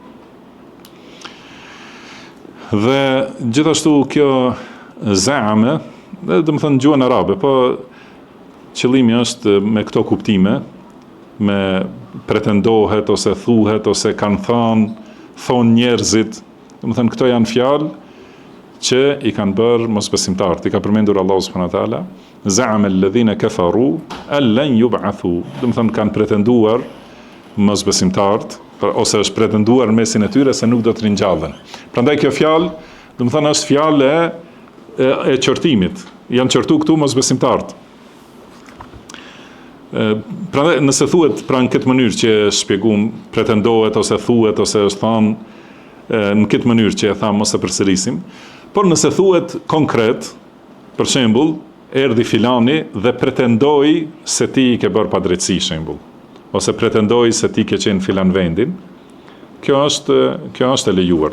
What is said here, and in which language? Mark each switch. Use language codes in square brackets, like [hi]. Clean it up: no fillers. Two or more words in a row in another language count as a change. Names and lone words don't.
[sq] Dhe gjithashtu kjo zaame, do të thonë gjuhën arabe, po qëllimi është me këto kuptime, me pretendohet ose thuhet ose kanë thënë, thonë njerëzit, do të thënë këto janë fjalë që i kanë bërë mosbesimtarët. I ka përmendur Allahu [ar] سبحانه وتعالى زعم الذين كفروا أن لن يبعثوا. [sq] Do të thënë kanë pretenduar mosbesimtarët, ose është pretenduar në mesin e tyre se nuk do të ringjallen. Prandaj kjo fjalë, do të thënë është fjalë e qortimit. Janë qortu këtu mosbesimtarët. Prandaj nëse thuhet pra në këtë mënyrë që e shpjeguam, pretendohet ose thuhet ose është thënë në këtë mënyrë që e tham ose përsërisim, por nëse thuhet konkret, për shembull, erdhi filani dhe pretendoi se ti i ke bërë padrejtësi, shembull, ose pretendoi se ti ke qenë filan vendin, kjo është e lejuar.